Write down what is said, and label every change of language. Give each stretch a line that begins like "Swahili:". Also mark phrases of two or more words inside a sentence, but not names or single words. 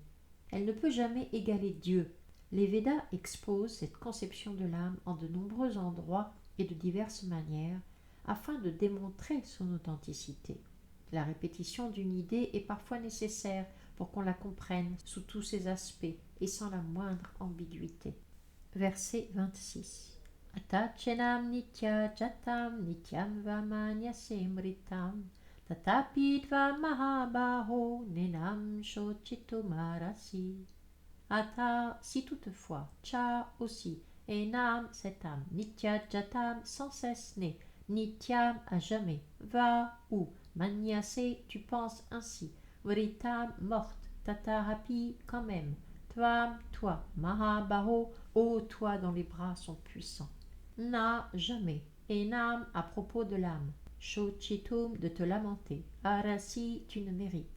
French: Elle ne peut jamais égaler Dieu. Les Védas exposent cette conception de l'âme en de nombreux endroits et de diverses manières afin de démontrer son authenticité. La répétition d'une idée est parfois nécessaire pour qu'on la comprenne sous tous ses aspects et sans la moindre ambiguïté. Verset 26.
Sanskrit: Atachenam nitya jatam nityam vamanyasem tatapidva mahabaho nenam shochitumarasi.
French: Ata, si toutefois, cha aussi, enam, cette âme,
Sanskrit: nitya jatam,
French: sans cesse né, nityam, à jamais, va, ou, manyase, tu penses ainsi, vritam, morte, tatarapi, quand même, tvam, toi, mahabaho, ô toi dont les bras sont puissants. Na, jamais, enam, à propos de l'âme, shochitum, de te lamenter, arasi, tu ne mérites.